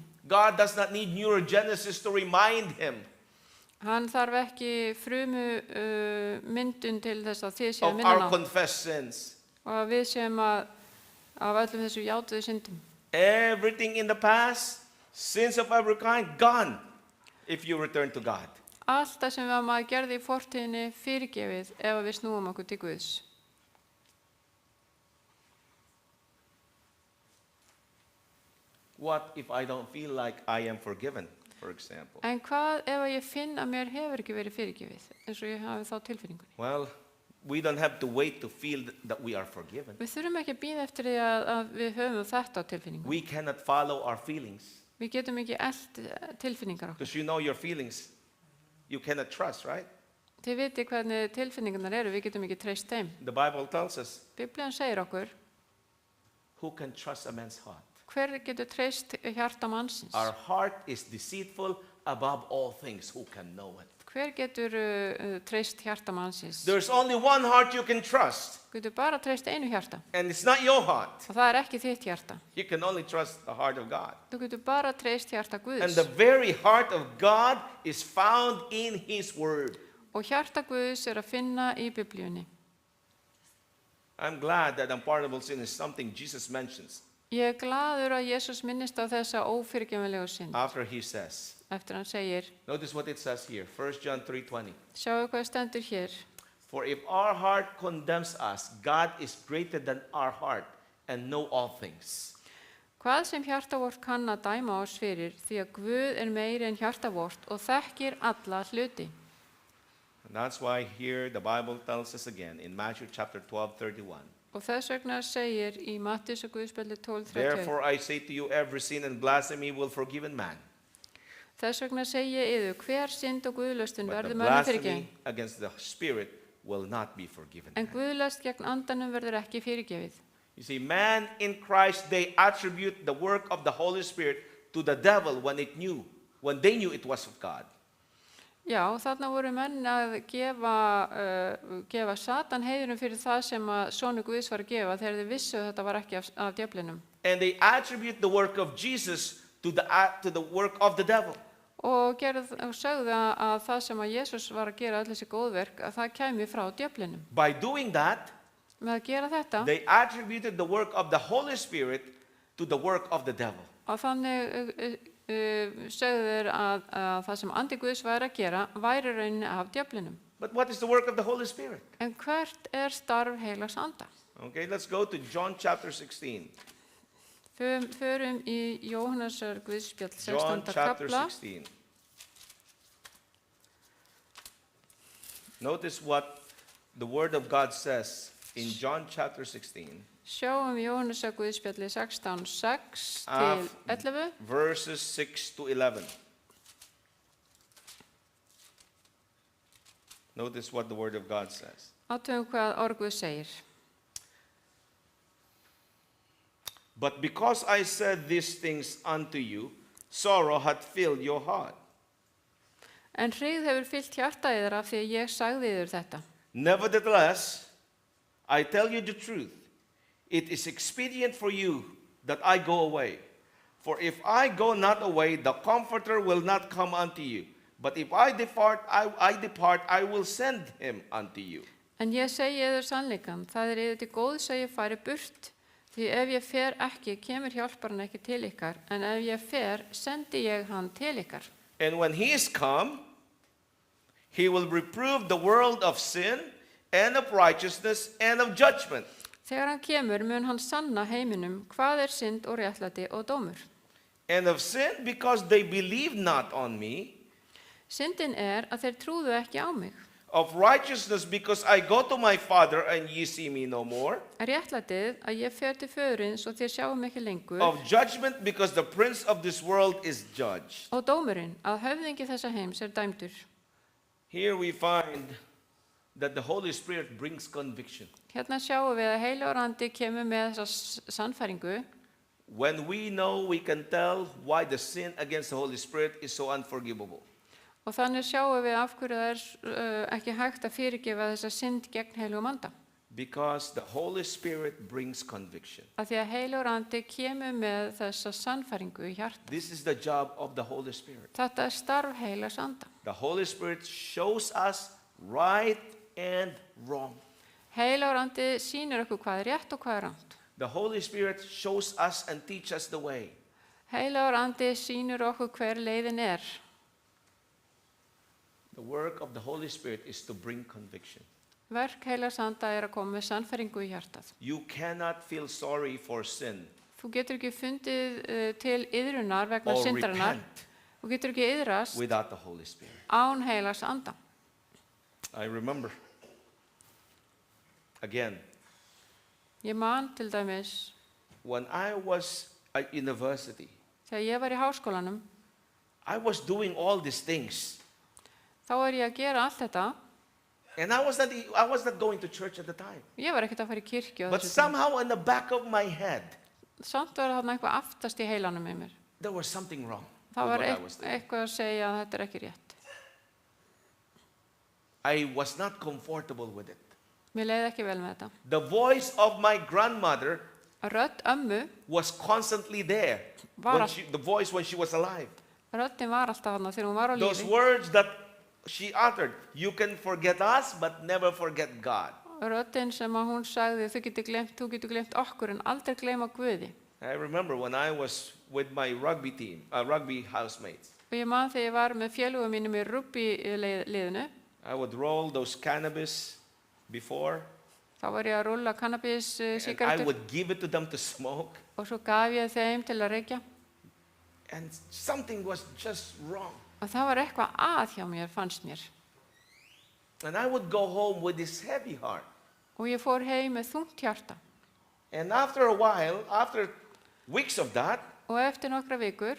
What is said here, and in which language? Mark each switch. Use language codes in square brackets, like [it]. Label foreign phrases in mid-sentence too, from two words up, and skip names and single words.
[en] God does not need neurogenesis to remind him [is] Hann þarf ekki myndun til þess að þið séu [en] of [is] minna [en] our [is] á [en] confessed sins. [is] og að við séum að af öllum þessu játuðu syndum. [en] Everything in the past Sins of every kind gone if you return to God. [is] Allt það sem maður gerði í fortíðinni fyrirgefið ef við snúum okkur til Guðs. [en] What if I don't feel like I am forgiven, for example? [is] En hvað ef ég finn að mér hefur ekki verið fyrirgefið, eins og ég hafi þá tilfinningunni? [en] Well, we don't have to wait to feel that we are forgiven. [is] Við þurfum ekki að bíða eftir því að við höfum þetta á tilfinningunni. [en] We cannot follow our feelings [is] Við getum ekki elt tilfinningar okkur. [en] because you know your feelings. You cannot trust, right? [is] Þið viti hvernig tilfinningarnar eru, við getum ekki treyst þeim. [en] The Bible tells us, [is] Biblían segir okkur, [en] who can trust a man's heart? [is] hver getur treyst hjarta mannsins? [en] Our heart is deceitful above all things. Who can know it? [is] Hver getur treyst hjarta mannsins? [en] There's only one heart you can trust, [is] Getur bara treyst einu hjarta [en] and it's not your heart. [is] og það er ekki þitt hjarta. [en] You can only trust the heart of God. [is] Þú getur bara treyst hjarta [en] And [is] Guðs. [en] the very heart of God is found in His Word. [is] Og hjarta Guðs er að finna í Biblíunni. [en] I'm glad that unpardonable sin is something Jesus mentions [is] Ég er glaður að Jesús minnist á þessa ófyrirgefanlegu synd. [en] after He says. [is] Eftir hann segir, [en] Notice what it says here, 1 John 3:20. [is] sjáu hvað stendur hér. [en] For if our heart condemns us, God is greater than our heart and know all things. [is] Hvað sem hjarta vort kann að dæma oss fyrir, því að Guð er meiri en hjarta vort og þekkir alla hluti. [en] And that's why here the Bible tells us again in Matthew chapter 12:31. [is] Og þess vegna segir í Matthíus og Guðspjalli 12:31. [en] Therefore I say to you, every sin and blasphemy will forgiven man. [is] Þess vegna segi ég yður, hver synd og guðlöstun [en] But the [is] verður mönnum fyrirgefin, [en] blasphemy against the Spirit will not be forgiven. [is] en guðlöst gegn andanum verður ekki fyrirgefið. [en] You see, man in Christ, they attribute the work of the Holy Spirit to the devil when they knew it was of God. [is] Já, þarna voru menn að gefa Satan heiðurum fyrir það sem að Sonur Guðs var að gefa þegar þeir vissu að þetta var ekki af djöflinum. [en] And they attribute the work of Jesus to the work of the devil. [is] Og sögðu að það sem að Jesús var að gera öll þessi góðverk, að það kæmi frá djöflinum. [en] By doing that, [is] Með að gera þetta, [en] they attributed the work of the Holy Spirit to the work of the devil. [is] og þannig sögðu þeir að það sem andi Guðs væri að gera væri rauninni af djöflinum. [en] But what is the work of the Holy Spirit? [is] En hvert er starf heilags anda? [en] Okay, let's go to John chapter 16. [is] Förum í Jóhannesar Guðspjall [en] John 16. chapter [is] kapla. [en] 16. Notice what the Word of God says in John chapter 16, [is] Sjáum Jóhannesar Guðspjalli 16:6 Af- til 11. [en] verses 6 to 11. Notice what the Word of God says. [is] Athugum hvað orð Guðs segir. [en] But because I said these things unto you, sorrow hath filled your heart. En hryggð hefur fyllt hjarta yður af því að ég sagði yður þetta. Nevertheless, I tell you the truth. It is expedient for you that I go away. For if I go not away, the Comforter will not come unto you. But if I depart, I will send him unto you. [is] En ég segi yður sannleikann, það er yður til góðs að ég fari burt. Því ef ég fer ekki, kemur hjálparinn ekki til ykkar. En ef ég fer, sendi ég hann til ykkar. [en] And when he is come, he will reprove the world of sin and of righteousness and of judgment. [is] Þegar hann kemur mun hann sanna heiminum hvað er synd og réttlæti og dómur. [en] And of sin because they believe not on me. [is] Syndin er að þeir trúðu ekki á mig. [en] Of righteousness because I go to my Father and ye see me no more. [is] Réttlætið að ég fer til föðurins og þér sjáum ekki lengur. [en] Of judgment because the prince of this world is judged. [is] Og dómurinn að höfðingi þessa heims er dæmdur. [en] Here we find that the Holy Spirit brings conviction. [is] Hérna sjáum við að Heilagur Andi kemur með þessa sannfæringu. [en] When we know, we can tell why the sin against the Holy Spirit is so unforgivable. [is] Og þannig sjáum við af hverju það er ekki hægt að fyrirgefa þessa synd gegn Heilagum Anda. [en] Because the Holy Spirit brings conviction. [is] Af því að Heilagur Andi kemur með þessa sannfæringu í hjarta. [en] This is the job of the Holy Spirit. [is] Þetta er starf Heilags Anda. [en] The Holy Spirit shows us right and wrong. [is] Heilagur Andi sýnir okkur hvað er rétt og hvað er rangt. [en] The Holy Spirit shows us and teaches us the way. [is] Heilagur andi sýnir okkur hver leiðin er. [en] The work of the Holy Spirit is to bring conviction. [is] Verk heilags anda er að koma með sannfæringu í hjartað. [en] You cannot feel sorry for sin [is] Þú getur ekki fundið til iðrunar vegna [en] or [is] syndarinnar. [en] repent [is] Þú getur ekki iðrast [en] without the Holy Spirit. [is] án heilags anda. [en] I remember, again, [is] Ég man til dæmis, [en] when I was at university, [is] þegar ég var í háskólanum, [en] I was doing all these things. [is] þá var ég að gera allt þetta. [en] And I was not going to church at the time. [is] Ég var ekkert að fara í kirkju á [en] But [is] þessu tíma. [en] somehow in the back of my head, [is] Samt var þarna eitthvað aftast í heilanum með mér. [en] there was something wrong with [is] Það var [en] what I was doing. [is] eitthvað að segja að þetta er ekki rétt. [en] I was not comfortable with it. [is] Mér leiði ekki vel með þetta. [en] The voice of my grandmother [is] Rödd ömmu, [en] was constantly there. [is] Var [en] When [is] að- [en] the voice when she was alive. [is] röddin var alltaf þarna þegar hún var á [en] Those [is] lífi. [en] words that she uttered, you can forget us, but never forget God. [is] Röddin sem að hún sagði, þú getur glemt okkur en aldrei gleyma Guði. [en] I remember when I was with my rugby team, rugby housemates. [is] Og ég man þegar ég var með félugum mínum í rugby-liðinu, [en] I would roll those cannabis before, [is] þá var ég að rúlla [en] and I [is] kannabis-sígarettur [en] would give it to them to smoke, [is] og svo gaf ég þeim til að reykja. [en] and something was just wrong. [is] Og það var eitthvað að hjá mér, fannst mér. [en] And I would go home with this heavy heart. [is] Og ég fór heim með þungt hjarta. [en] And after a while, after weeks of that, [is] Og eftir nokkra vikur